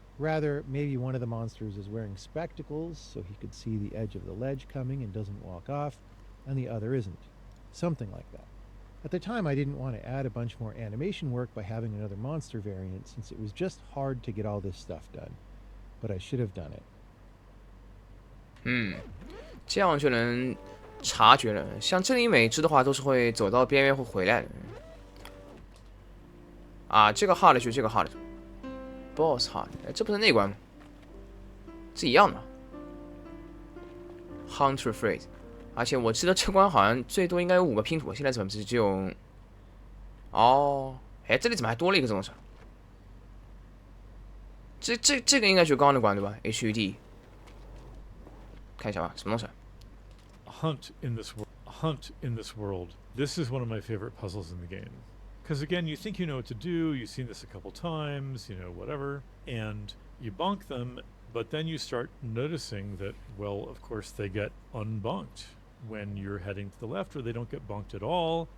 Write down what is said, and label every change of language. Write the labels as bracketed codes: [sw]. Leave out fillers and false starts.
[en] Rather, maybe one of the monsters is wearing spectacles so he could see the edge of the ledge coming and doesn't walk off, and the other isn't. Something like that. At the time, I didn't want to add a bunch more animation work by having another monster variant, since it was just hard to get all this stuff done. But I should have done it. [zh] 这样就能察觉了。像这里每只的话，都是会走到边缘会回来的。啊，这个 hard 就这个 hard。Boss hard， 哎，这不是那关吗？是一样的。 Hunter phrase， 而且我记得这关好像最多应该有5个拼图，现在怎么只有？哦，哎，这里怎么还多了一个这东西？这个应该就是刚刚的关对吧 ？HUD， 看一下吧，什么东西 [en] ？Hunt in this world. This is one of my favorite puzzles in the game. Because again, you think you know what to do, you've seen this a couple times, you know, whatever, and you bonk them, but then you start noticing that, well, of course, they get unbonked when you're heading to the left, or they don't get bonked at all.